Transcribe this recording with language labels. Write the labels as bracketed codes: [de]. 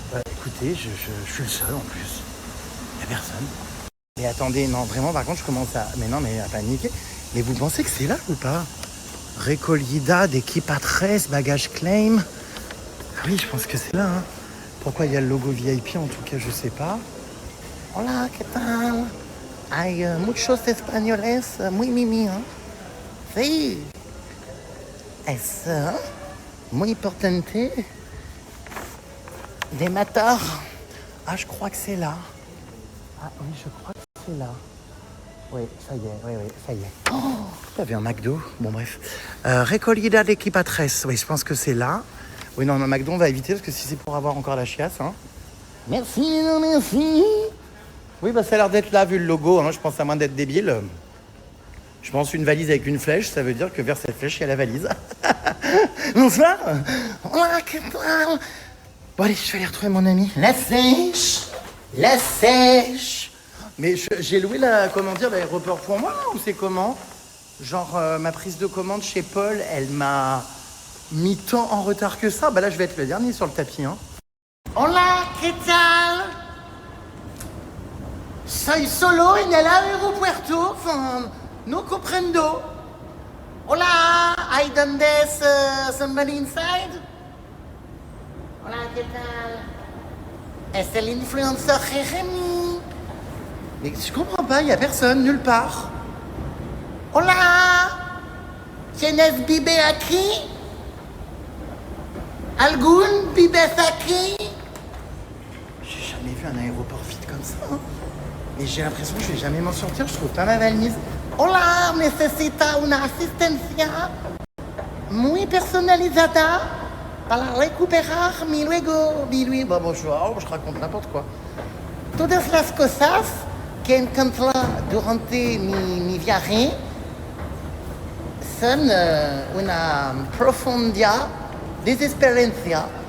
[fr] Écoutez, je suis le seul, en plus. Il y a personne. Mais attendez, non, vraiment, par contre, je commence à... Mais non, mais à paniquer. Mais vous pensez que c'est là ou pas? Recolida d'Equipatriz, bagage claim. Ah oui, je pense que c'est là, hein. Pourquoi il y a le logo VIP, en tout cas, je sais pas. [es] Hola, ¿qué tal? Hay muchos españoles muy mimi, hein. Sí. Es muy importante de matar. [fr] Ah, je crois que c'est là. Ah oui, je crois que c'est là. Oui, ça y est, oui, ça y est. Oh, il y avait un McDo. Bon, bref. Recolida d'Equipatriz. Oui, je pense que c'est là. Oui, non, McDo, on va éviter parce que si c'est pour avoir encore la chiasse, hein. Merci, non, merci. Oui, bah ça a l'air d'être là, vu le logo, hein. Je pense à moins d'être débile. Je pense une valise avec une flèche, ça veut dire que vers cette flèche, il y a la valise. Bonsoir. [es] Hola, ¿qué tal? [fr] Bon, allez, je vais aller retrouver mon ami. La sèche. La sèche. Mais j'ai loué l'aéroport pour moi, ou c'est comment? Genre, ma prise de commande chez Paul, elle m'a mis tant en retard que ça. Bah là, je vais être le dernier sur le tapis, hein. [es] Hola, ¿qué tal? Soy solo en el aeropuerto, no comprendo. Hola, ¿hay donde [en] somebody inside? [es] Hola, ¿qué tal? Es el influenceur Jeremy. [fr] Mais je comprends pas, y a personne, nulle part. [es] Hola, ¿tienes bibe aquí? ¿Algún bibes aquí? [fr] J'ai jamais vu un aéroport vide comme ça, hein. Et j'ai l'impression que je vais jamais m'en sortir, je trouve pas ma valise. [es] Hola, necesita una asistencia muy personalizada para recuperar mi luego. [fr] Bon, je raconte n'importe quoi. [es] Todas las cosas que encontré durante mi viaje son una profunda desesperancia.